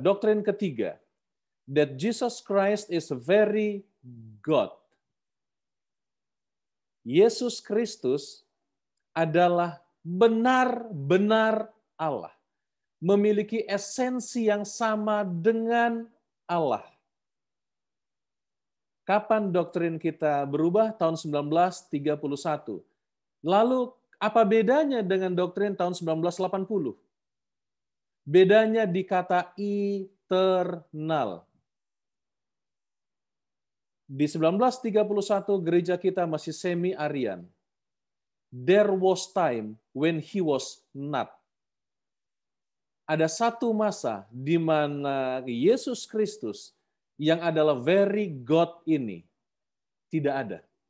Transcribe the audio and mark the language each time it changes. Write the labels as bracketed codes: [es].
[id] Doktrin ketiga, [en] that Jesus Christ is very God. [id] Yesus Kristus adalah benar-benar Allah. Memiliki esensi yang sama dengan Allah. Kapan doktrin kita berubah? Tahun 1931. Lalu apa bedanya dengan doktrin tahun 1980? Bedanya di kata eternal. Di 1931 gereja kita masih semi-Arian. [en] There was time when he was not. [id] Ada satu masa di mana Yesus Kristus yang adalah very God ini tidak ada.